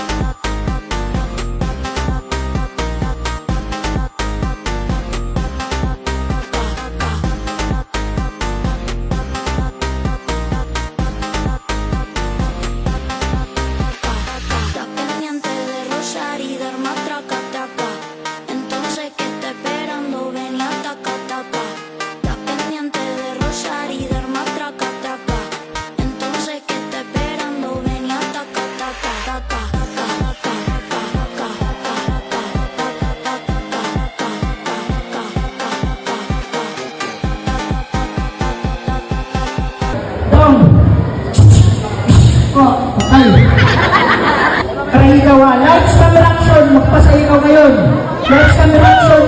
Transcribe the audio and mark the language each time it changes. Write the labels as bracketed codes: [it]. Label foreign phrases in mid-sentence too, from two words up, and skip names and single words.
[es] Está pendiente de rozar y dar más traca, traca. Entonces que está esperando, ven y ataca, ataca. Está pendiente de rozar y dar más traca, traca. Entonces que está esperando, ven y ataca, ataca, ataca, ataca, ataca, [tl] Dong! Oh, okay. Try ikaw ha. [en] Lights, camera, action. [tl] Magpasaya ikaw ngayon. [en] Lights, camera, action.